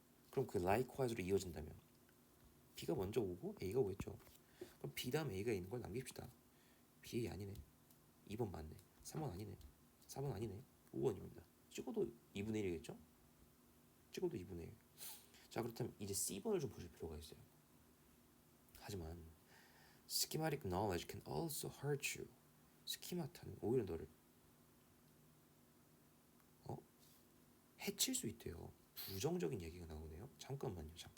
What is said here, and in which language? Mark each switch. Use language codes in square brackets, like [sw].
[ko] 그럼 그 likewise로 이어진다면 B가 먼저 오고 A가 오겠죠. 그럼 B 다음 A가 있는 걸 남깁시다. B, A 아니네. 2번 맞네. 3번 아니네. 4번 아니네. 5번입니다. 찍어도 2분의 1이겠죠? 찍어도 2분의 1. 자, 그렇다면 이제 C번을 좀 보실 필요가 있어요. 하지만 [en] schematic knowledge can also hurt you. [ko] 스키마타는 오히려 너를 해칠 수 있대요. 부정적인 얘기가 나오네요. 잠깐만요.